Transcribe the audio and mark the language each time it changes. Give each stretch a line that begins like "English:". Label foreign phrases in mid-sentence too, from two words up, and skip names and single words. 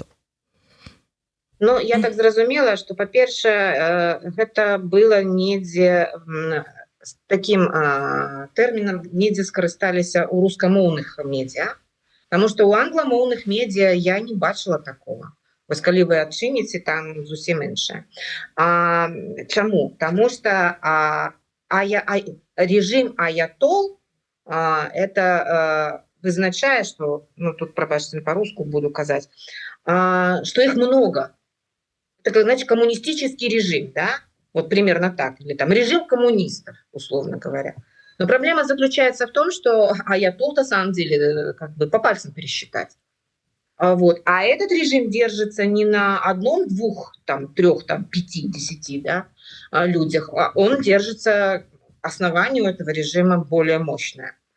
Belarusian: Ну, я так зразумела, што, па-першае, гэта было недзе з такім тэрмінам, недзе скарысталіся ў рускамоўных медыа, таму што ў англамоўных медыа я не бачыла такого. Вось калі вы адчыніце, там зусім іншае. Чаму? Таму што рэжым аятол это вызначае, что, ну, тут, прабачце, по-руску буду казаць,
Russian: что их много. Это, значит, коммунистический режим, да? Вот примерно так. Или там режим коммунистов, условно говоря. Но проблема заключается в том, что аятол, на самом деле, как бы по пальцам пересчитать. Вот. А этот режим держится не на одном, двух, там, трех, там, 5, 10, да, людях, а он держится, основание у этого режима более мощное.